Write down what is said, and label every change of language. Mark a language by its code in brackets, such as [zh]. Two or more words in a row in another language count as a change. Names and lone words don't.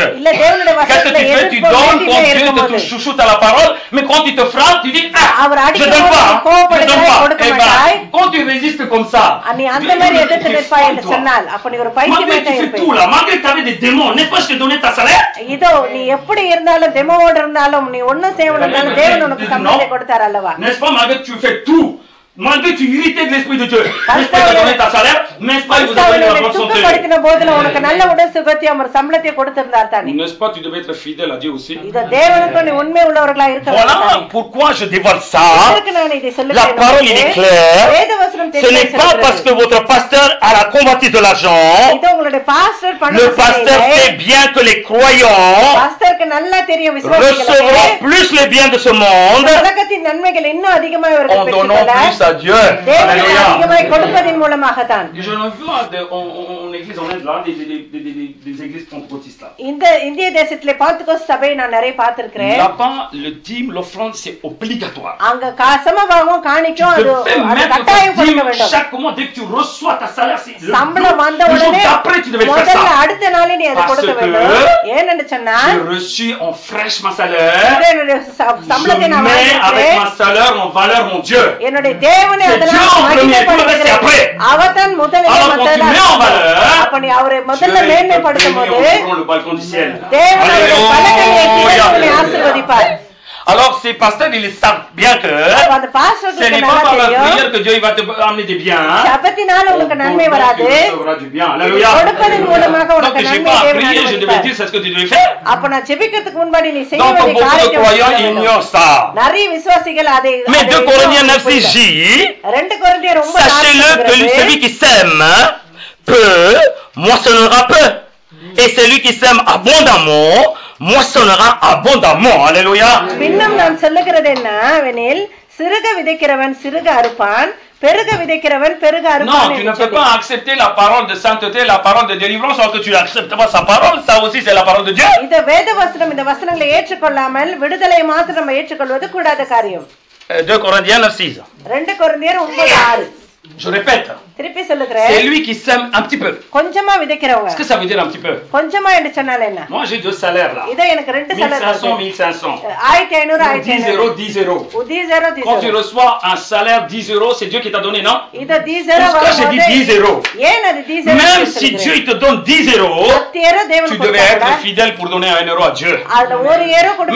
[ta] இல்ல தேவனுடைய [fr] Qu'est-ce que [ta] வசனத்தை [fr] tu fais? Tu [ta] எதிர்ப்பு [fr] donnes quand [ta] வேண்டியதே [fr] Dieu te [ta] இருக்கும்போது [fr] chouchoute à la parole, mais quand il te frappe, tu dis ah, [ta] அவர் [fr] je [ta] அடிக்கும் [fr] donne [ta] போது [fr] pas, je [ta] கோபப்படுகிறாய், [fr] donne pas. [ta] கொடுக்க [fr] Eh ben, [ta] மாட்டாய். [fr] quand tu résistes comme ça, [ta] நீ அந்த மாதிரி எதிர்த்து நிற்பாய் என்று [fr] toi. [ta] சொன்னால் அப்ப நீ ஒரு [fr] Malgré [ta] பைத்தியமே [fr] que tu fais [ta] இருப்பேன். [fr] tout là, malgré que tu avais des démons, n'est-ce pas, je t'ai donné ta salaire? [ta] இதோ நீ எப்படி இருந்தாலும் டெமோவோட இருந்தாலும் நீ ஒண்ணும் செய்யணும் தேவன் உனக்கு சம்பளத்தை கொடுத்தார் அல்லவா? [fr] N'est-ce pas, malgré que tu fais tout, malgré que tu irritais de l'Esprit de Dieu, n'est-ce pas, il t'a donné ta salaire, n'est-ce pas, il vous a donné la bonne santé. [ta] துக்கப்படுத்தின போதுல உனக்கு நல்ல உடல் சுகத்தையும் ஒரு சம்பளத்தை கொடுத்திருந்தார் தானே. [fr] N'est-ce pas, tu devais être fidèle à Dieu aussi. [ta] இதோ தேவனுக்கு நீ உண்மை உள்ளவர்களா இருக்க வேண்டும். [fr] Voilà pourquoi je dévoile ça. [ta] இதற்கு நான் இதை சொல்லுகிறேன். [fr] La parole il est claire. [ta] வேத வசனம் [fr] Ce n'est pas parce que votre pasteur a la convoitise de l'argent. [ta] இதோ உங்களுடைய பாஸ்டர் [fr] Le pasteur sait bien que les croyants [ta] பாஸ்டருக்கு நல்லா தெரியும் [fr] recevront [ta] விசுவாசிகளுக்கு [fr] plus les biens de ce monde [ta] உலகத்தின் நன்மைகள் இன்னும் அதிகமாக [fr] en [ta] அவர்கள் [fr] donnant [ta] பெற்றுக்கொள்ள [fr] plus à Dieu. [ta] தேவனுக்கு [fr] Alléluia. [ta] அதிகமாக கொடுப்பதின் மூலமாகத்தான். [fr] Je l'ai vu en église en Inde, là, des églises pentecôtistes là. [ta] இந்த இந்திய தேசத்திலே பாத்துகோஸ் சபையை நான் நிறைய பார்த்திருக்கிறேன். [fr] Là-bas, le dîme, l'offrande, c'est obligatoire. [ta] அங்க சமபாகம் காணிக்கும் [fr] Tu [ta] அது [fr] te fais [ta] அது [fr] mettre [ta] கட்டாயம் [fr] ta dîme [ta] கொடுக்க வேண்டும். [fr] chaque mois dès que tu reçois ta salaire. C'est le [ta] சம்பளம் வந்த [fr] jour [ta] உடனே [fr] d'après, tu devais faire [ta] முதல்ல [fr] ça. [ta] அடுத்த நாளே நீ அதை [fr] Parce [ta] கொடுக்க [fr] que [ta] வேண்டும். ஏன்னு சொன்னா [fr] J'ai reçu en fraîche ma salaire. [ta] என்னுடைய சம்பளத்தை [fr] Je [ta] நான் [fr] mets avec [ta] வாங்கிக்கிறேன். [fr] ma salaire en valeur mon Dieu. [ta] என்னுடைய தேவனை [fr] C'est [ta] அதெல்லாம் [fr] Dieu en premier, tout le reste c'est après. [ta] அவதான் முதலில் [fr] Alors quand tu mets en valeur, [ta] அப்ப நீ அவரை [fr] Dieu [ta] முதல்ல [fr] il te [ta] மேன்மைப்படுத்தும் [fr] bénit [ta] போது [fr] en ouvrant le balcon du ciel. [ta] தேவனுடைய பலகையை [fr] Alléluia. [ta] ஆசீர்வதிப்பார். [fr] Alors ces pasteurs ils savent bien que [ta] அந்த பாஸ்டருக்கு [fr] ce n'est [ta] நல்லா [fr] pas par la [ta] தெரியும் [fr] prière que Dieu il va te amener des biens. [ta] ஜபத்தினால உனக்கு நன்மை [fr] Donc, [ta] வராது. [fr] tu recevras du bien. Alléluia. [ta] கொடுப்பதன் மூலமாக [fr] Donc [ta] உனக்கு [fr] je n'ai [ta] நன்மை [fr] pas à [ta] தேவன் [fr] prier, je devais [ta] அனுமதிப்பார். [fr] dire c'est ce que tu devais faire. [ta] அப்ப நான் ஜெபிக்கிறதுக்கு முன்னாடி நீ செய்ய [fr] Donc [ta] வேண்டிய [fr] beaucoup de [ta] காரியத்தை [fr] croyants [ta] செய்ய வேண்டும். [fr] ignorent ça. [ta] நிறைய விசுவாசிகள் அதை [fr] Mais 2 Corinthiens 9 [ta] புரியல. [fr] dit [ta] 2 கொரிந்தியர் ரொம்ப [fr] sachez-le que celui qui sème peu moissonnera peu. Et celui qui sème abondamment moissonnera abondamment. Alléluia. [ta] பின்னும் நான் சொல்லுகிறது என்னவெனில் சிறுக விதைக்கிறவன் சிறுக அறுப்பான் பெருக விதைக்கிறவன் பெருக [fr] Non, [ta] அறுப்பான் [fr] tu ne [ta] என்று [fr] peux [ta] சொல்லி. [fr] pas accepter la parole de sainteté, la parole de délivrance, alors que tu n'acceptes pas sa parole. Ça aussi, c'est la parole de Dieu. [ta] இந்த வேத வசனம் இந்த வசனங்களை ஏற்றுக்கொள்ளாமல் விடுதலை மாத்திரம் நம்ம ஏற்றுக்கொள்வது கூடாத காரியம். [fr] 2 Corinthiens 9:6. [ta] 2 கொரிந்தியர் 9:6. [fr] Je répète, [ta] திருப்பி சொல்லுகிறேன். [fr] c'est lui qui sème un petit peu. [ta] கொஞ்சமா விதைக்கிறவங்க. [fr] Qu'est-ce que ça veut dire un petit peu? [ta] கொஞ்சமா என்று சொன்னால என்ன? [fr] Moi, j'ai 2 salaires là. [ta] இத எனக்கு 2 salaire [fr] 1500, 1500. [ta] 1500 [fr] 10 euros, 10 euros. [ta] 10 [fr] Quand tu reçois un salaire 10 euros, c'est Dieu qui t'a donné, non? [ta] இத 10 [fr] Pourquoi j'ai dit 10 euros? [ta] ஏன் அது 10 [fr] Même si Dieu il te donne 10 euros, [ta] 10 தேவன் [fr] tu devais être fidèle pour donner 1 euro à Dieu. [ta] அது 1 euro கொடுத்தா